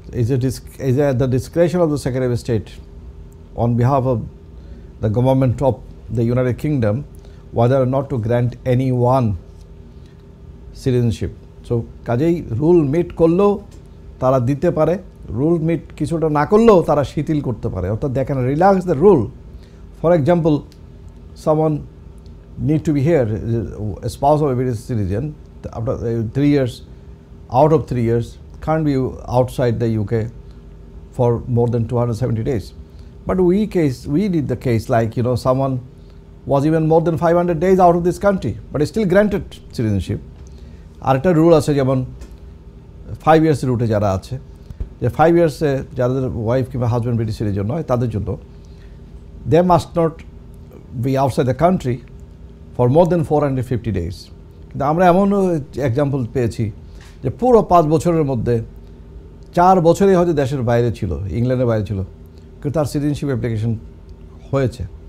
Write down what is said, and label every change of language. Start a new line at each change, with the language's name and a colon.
English: Is at the discretion of the Secretary of State on behalf of the government of the United Kingdom whether or not to grant anyone citizenship.
Bangla: So কাজেই rule meet করলেও তারা দিতে পারে, rule meet কিছুটা না করলেও তারা শিথিল করতে পারে, অর্থাৎ
English: they can relax the rule. For example, someone need to be here, a spouse of a British citizen, after 3 years, out of 3 years, can't be outside the UK for more than 270 days. But we did the case like, someone was even more than 500 days out of this country, but is still granted citizenship.
Bangla: আর একটা rule আছে, যেমন 5 years রুটে যারা আছে, যে 5 years যাদের wife কিংবা husband British citizen নয় তাদের জন্য
English: they must not be outside the country for more than 450 days.
Bangla: কিন্তু আমরা এমনও এক্সাম্পল পেয়েছি যে পুরো 5 বছরের মধ্যে 4 বছরই হয়তো দেশের বাইরে ছিল, ইংল্যান্ডের বাইরে ছিল, কিন্তু তার সিটিজেনশিপ অ্যাপ্লিকেশন হয়েছে।